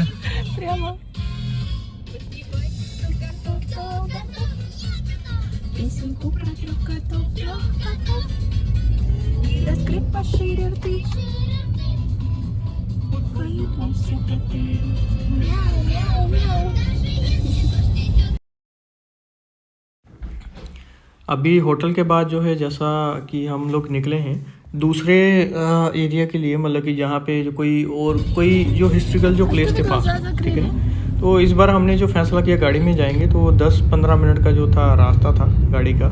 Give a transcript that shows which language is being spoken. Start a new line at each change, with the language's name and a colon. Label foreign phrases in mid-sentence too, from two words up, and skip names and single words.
Russian: Прямо. Песенку про трех котов. Раскрыть пошире рты. Поют нам все коты. Мяу-мяу-мяу.
Hindi: अभी होटल के बाद जो है जैसा कि हम लोग निकले हैं दूसरे एरिया के लिए, मतलब कि जहाँ पे जो कोई जो हिस्ट्रिकल जो प्लेस थे पास, ठीक है ना। तो इस बार हमने जो फैसला किया गाड़ी में जाएंगे, तो 10-15 मिनट का जो था रास्ता था गाड़ी का।